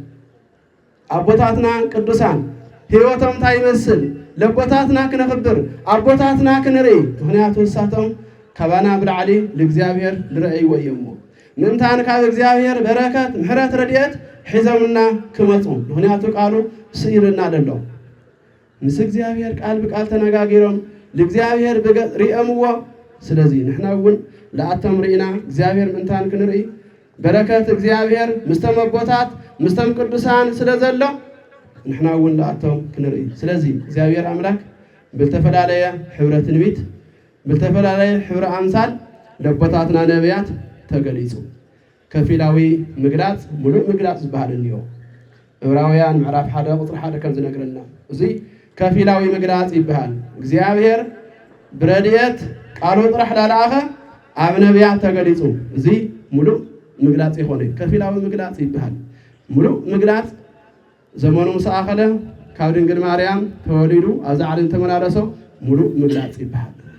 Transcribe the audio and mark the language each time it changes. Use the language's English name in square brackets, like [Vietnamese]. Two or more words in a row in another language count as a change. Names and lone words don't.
[Tigrinya] ኣቦታትና ቅዱሳን ህይወቶም እንታይ ይመስል ለቦታትና ክነኽብር ኣቦታትና ክንርኢ ምክንያቱ እሳቶም ካባና ብላዕሊ ለእግዚአብሔር ዝረአይዎ እዮሞ ምንታን ካብ እግዚአብሔር በረከት ምሕረት ረድኤት ሒዘምና ክመፁ ምክንያቱ ቃሉ ስኢልና ዘሎ ምስ እግዚአብሔር ቃል ብቃል ተነጋጊሮም ለእግዚአብሔር ሪኦምዎ ስለዚህ ንሕና እውን ለኣቶም ርኢና እግዚአብሔር ምንታን ክንርኢ በረከት እግዚአብሔር ምስተም ኣቦታት ምስተም ቅዱሳን ስለዘሎ ንሕና እውን ለኣቶም ክንርኢ ስለዚህ እግዚአብሔር አምላክ ብልተፈላለየ ሕብረ ትንቢት ብልተፈላለየ ሕብረ ኣምሳል ለቦታትና ነቢያት ተገሊጹ ከፊላዊ ምግላጽ ሙሉእ ምግላጽ ዝበሃል እንዮ ዕብራውያን ምዕራፍ 1 ቁጽሪ 1 ከም ዝነግረና እዚ ከፊላዊ ምግላጽ ይበሃል እግዚአብሔር ብረድኤት ቃሉ ጥራሕ ላልኣኸ ኣብ ነቢያት ተገሊጹ እዚ ሙሉእ ምግላጽ ይኾነ ከፊላዊ ምግላጽ ይበሃል ሙሉእ ምግላጽ ዘመኑ ሰኣኸለ ካብ ድንግል ማርያም ተወሊዱ ኣብ ዛዕልን ተመላለሶ ሙሉእ ምግላጽ ይበሃል